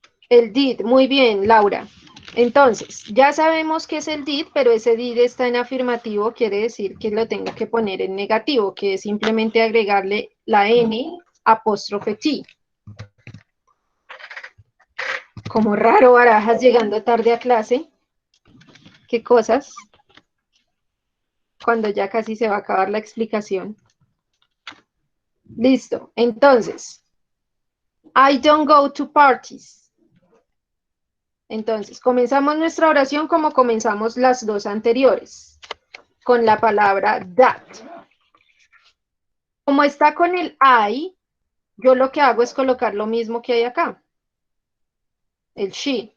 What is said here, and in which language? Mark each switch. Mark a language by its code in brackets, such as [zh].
[es] El did, muy bien, Laura. Entonces, ya sabemos que es el did, pero ese did está en afirmativo, quiere decir que lo tengo que poner en negativo, que es simplemente agregarle la N apóstrofe T. Como raro, Barajas llegando tarde a clase. ¿Qué cosas? Cuando ya casi se va a acabar la explicación. Listo, entonces, [en] I don't go to parties. [es] Entonces, comenzamos nuestra oración como comenzamos las dos anteriores, con la palabra that. Como está con el I, yo lo que hago es colocar lo mismo que hay acá, el she.